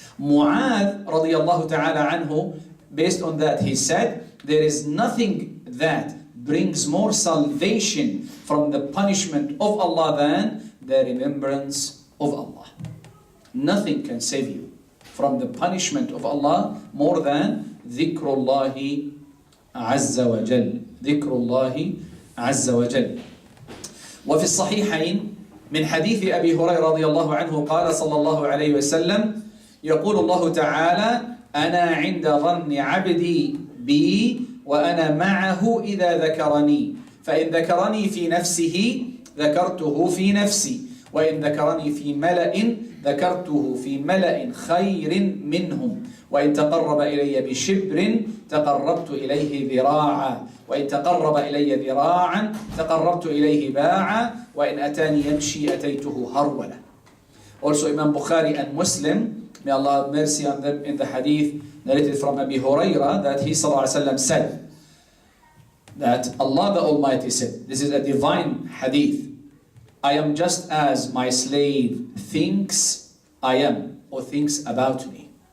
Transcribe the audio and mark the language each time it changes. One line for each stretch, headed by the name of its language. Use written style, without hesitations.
English: Mu'adh radiyallahu ta'ala anhu, based on that, he said, there is nothing that brings more salvation from the punishment of Allah than the remembrance of Allah. Nothing can save you from the punishment of Allah more than dhikrullahi azza wa jal. Dhikrullahi azza wa jal.
Arabic: وفي الصحيحين من حديث أبي هريرة رضي الله عنه قال صلى الله عليه وسلم: يقول الله تعالى: أنا عند ظن عبدي بي وأنا معه إذا ذكرني، فإن ذكرني في نفسه ذكرته في نفسي، وإن ذكرني في ملأ ذكرته في ملأ خير منهم، وإن تقرب إلي بشبر تقربت إليه ذراعا، وإن تقرب إلي ذراعا تقربت إليه باعا، وإن أتاني يمشي أتيته هرولا.
English: Also Imam Bukhari and Muslim, may Allah have mercy on them, in the hadith narrated from Abi Hurairah, that he sallallahu alaihi wasallam said that Allah the Almighty said, this is a divine hadith, I am just as my slave thinks I am, or thinks about me.